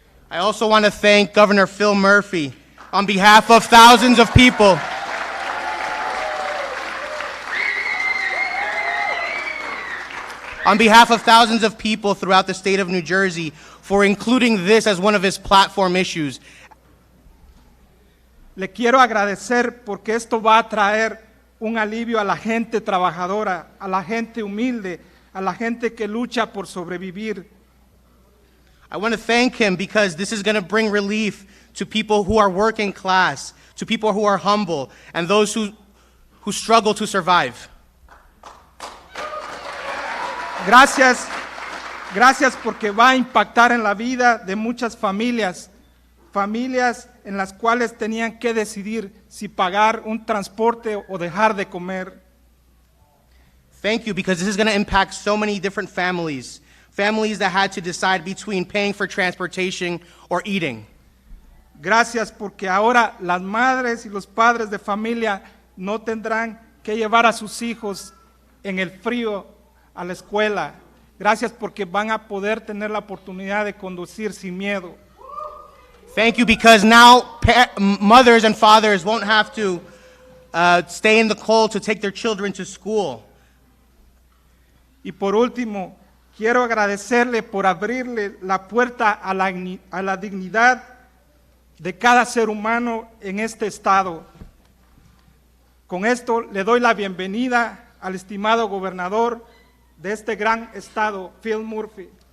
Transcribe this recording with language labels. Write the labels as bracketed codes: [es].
[en] I also want to thank Governor Phil Murphy on behalf of thousands of people. On behalf of thousands of people throughout the state of New Jersey for including this as one of his platform issues. [es] Le quiero agradecer porque esto va a traer un alivio a la gente trabajadora, a la gente humilde, a la gente que lucha por sobrevivir. [en] I want to thank him because this is going to bring relief to people who are working class, to people who are humble, and those who struggle to survive. [es] Gracias, gracias porque va a impactar en la vida de muchas familias, familias en las cuales tenían que decidir si pagar un transporte o dejar de comer. [en] Thank you, because this is going to impact so many different families, families that had to decide between paying for transportation or eating. [es] Gracias porque ahora las madres y los padres de familia no tendrán que llevar a sus hijos en el frío a la escuela. Gracias porque van a poder tener la oportunidad de conducir sin miedo. [en] Thank you, because now mothers and fathers won't have to stay in the cold to take their children to school. [es] Y por último, quiero agradecerle por abrirle la puerta a la dignidad de cada ser humano en este estado. Con esto le doy la bienvenida al estimado gobernador de este gran estado, Phil Murphy.